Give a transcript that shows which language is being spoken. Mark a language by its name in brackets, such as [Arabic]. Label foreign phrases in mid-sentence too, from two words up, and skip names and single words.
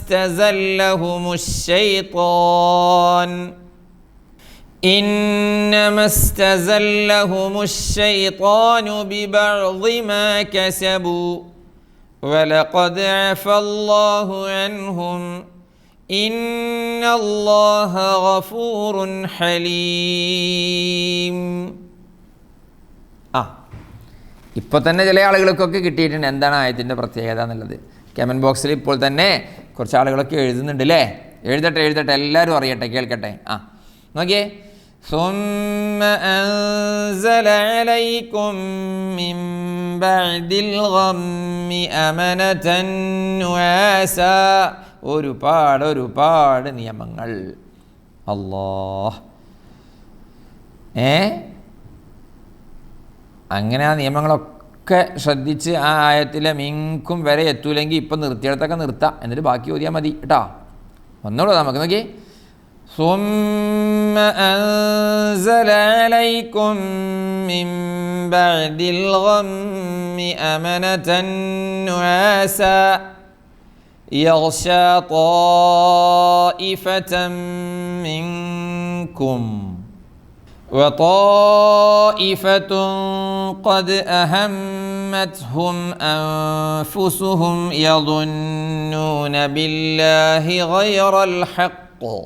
[Arabic] استزلهم الشيطان ببعض ما كسبوا ولقد عفى الله عنهم إن الله غفور حليم. [Malayalam] ഇപ്പോൾ തന്നെ ചില ആളുകൾക്കൊക്കെ കിട്ടിയിട്ടുണ്ട് എന്താണ് ആയത്തിൻ്റെ പ്രത്യേകത എന്നുള്ളത്. കമൻറ്റ് ബോക്സിൽ ഇപ്പോൾ തന്നെ കുറച്ച് ആളുകളൊക്കെ എഴുതുന്നുണ്ട് അല്ലേ? എഴുതട്ടെ എല്ലാവരും അറിയട്ടെ, കേൾക്കട്ടെ. നോക്കിയേ, [Arabic] ثم أنزل عليكم من بعد الغم أمنة نعاسا. [Malayalam] ഒരുപാട് നിയമങ്ങൾ. അല്ലാഹ്, അങ്ങനെ ആ നിയമങ്ങളൊക്കെ ശ്രദ്ധിച്ച് ആ ആയത്തിലെ മിങ്കും വരെ എത്തൂലെങ്കിൽ ഇപ്പം നിർത്തിയിടത്തൊക്കെ നിർത്താം, എന്നിട്ട് ബാക്കി ഓതിയാൽ മതി കേട്ടോ. ഒന്നുകൂടെ നമുക്ക് നോക്കി. [Arabic] ثم أنزل عليكم من بعد الغم أمنة نعاسا يغشى طائفة منكم وطائفة قد أهمتهم أنفسهم يظنون بالله غير الحق